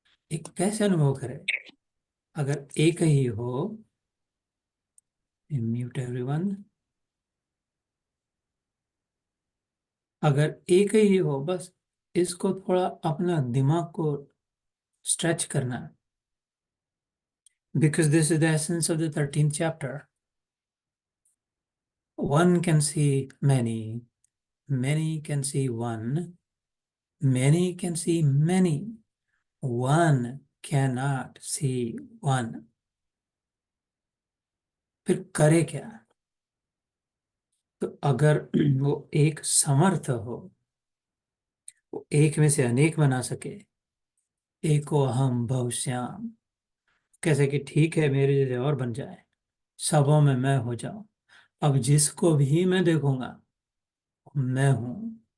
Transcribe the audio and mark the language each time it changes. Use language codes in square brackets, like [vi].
[hi] एक कैसे अनुभव करे? अगर एक ही हो, [en] mute everyone, [hi] अगर एक ही हो, बस इसको थोड़ा अपना दिमाग को स्ट्रेच करना है, [en] Because this is the essence of the 13th chapter. One can see many, many can see one, many can see many, one cannot see one। [hi] फिर करे क्या? तो अगर वो एक समर्थ हो, वो एक में से अनेक बना सके, [sa] एको अहम बहुश्याम, [hi] कैसे कि ठीक है मेरे जैसे और बन जाए, सबों में मैं हो जाऊं, अब जिसको भी मैं देखूंगा मैं हूं।